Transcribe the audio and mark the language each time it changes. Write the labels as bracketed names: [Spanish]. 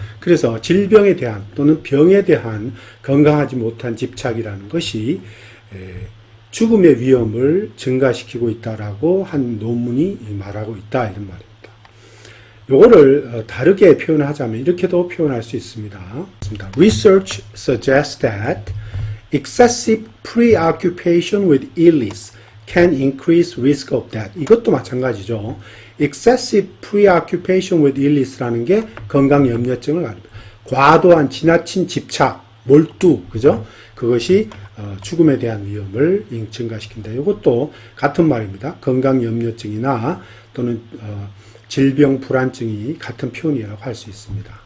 [Korean] 그래서 질병에 대한 또는 병에 대한 건강하지 못한 집착이라는 것이 죽음의 위험을 증가시키고 있다라고 한 논문이 말하고 있다 이런 말입니다. 요거를 다르게 표현하자면 이렇게도 표현할 수 있습니다. [English] Research suggests that excessive preoccupation with illness can increase risk of death. [Korean] 이것도 마찬가지죠. [English] excessive preoccupation with illness [Korean] 라는 게 건강 염려증을 말합니다. 과도한 지나친 집착, 몰두, 그죠? 그것이 죽음에 대한 위험을 증가시킨다. 이것도 같은 말입니다. 건강 염려증이나 또는 질병 불안증이 같은 표현이라고 할 수 있습니다.